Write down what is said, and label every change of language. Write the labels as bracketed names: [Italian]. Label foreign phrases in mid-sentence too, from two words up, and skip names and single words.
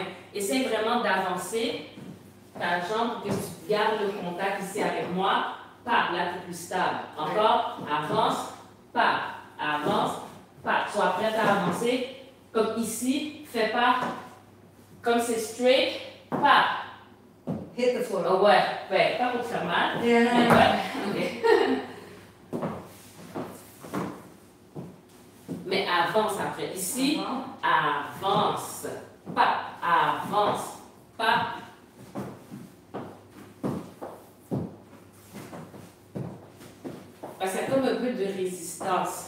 [French] Essaie vraiment d'avancer ta jambe pour que tu gardes le contact ici avec moi. Pas, là tu es plus stable. Encore, avance, pas, avance, pas. Sois prête à avancer. Comme ici, fais pas, comme c'est straight, pas. [English] Hit the floor. [French] Oh, ouais, pas pour te faire mal. [English] Yeah, no, [French] Mais no, ouais, ok. Mais avance après. Ici, avance. Pas, avance. Pas. Parce qu'il y a comme un peu de résistance.